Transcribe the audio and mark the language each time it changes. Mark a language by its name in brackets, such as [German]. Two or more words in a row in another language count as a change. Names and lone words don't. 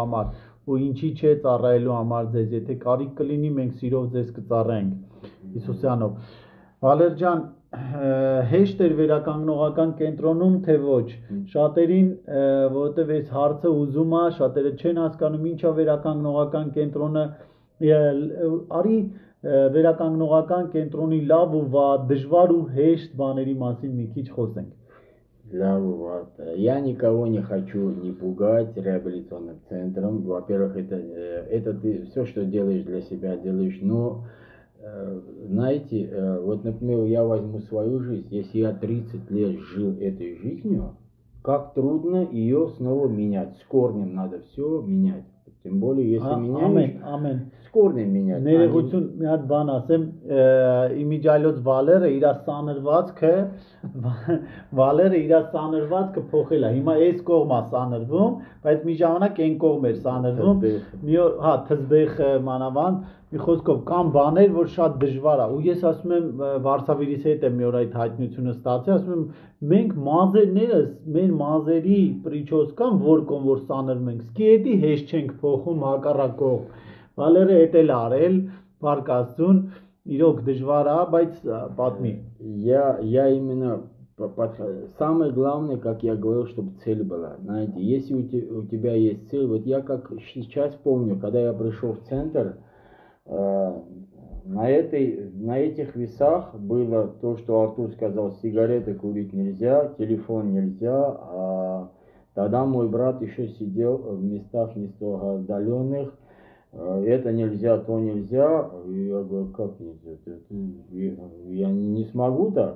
[Armenian] համար ու ինչի չէ ծառայելու համար ձեզ, եթե կարիք կլինի, մենք սիրով ձեզ կծառայենք Հիսուսյանով։ Վալեր ջան, հեշտ էր վերականգնողական կենտրոնում, թե ոչ։ Շատերին, որովհետև այս հարցը ուզում է, շատերը չեն հասկանում ինչա վերականգնողական կենտրոնը, արի վերականգնողական կենտրոնի լավ ու վատ, դժվար ու հեշտ բաների մասին մի քիչ խոսենք։ [Russian] Лав, я никого не хочу не пугать реабилитационным центром. Во-первых, это ты все, что делаешь для себя, делаешь. Но, знаете, вот, например, я возьму свою жизнь. Если я 30 лет жил этой жизнью, как трудно ее снова менять. С корнем надо все менять. Тем более, если меняешь, с корнем менять. [Armenian] Ներողություն, մի հատ բան ասեմ, իմիջիալոց Վալերը իր սանրվածքը փոխել է։ Հիմա այս կողմը սանրվում, բայց մի ժամանակ այն կողմ էր սանրվում։ Մի օր, հա, թզբեխը մանավանդ, մի խոսքով կան բաներ, որ շատ դժվար է։ Ու ես ասում եմ Վարշավիրիս հետ եմ մի օր այդ հայտնությունը ստացի, ասում եմ մենք մազերներս, մեր մազերի պրիչոս կան, որ կողմ որ սանրում ենք։ Սկի էդի հեշտ չենք փոխում հակառակող։ Վալերը էդ էլ արել, Փառք Աստծուն, իրոք դժվար է, բայց պատմի։ [Russian] Я именно самое главное, как я говорил, чтобы цель была. Знаете, если у тебя есть цель, вот я как сейчас помню, когда я пришел в центр, на этих весах было то, что Артур сказал, сигареты курить нельзя, телефон нельзя, а тогда мой брат еще сидел в местах не столько отдаленных, это нельзя, то нельзя, и я говорю, как нельзя, я не смогу так.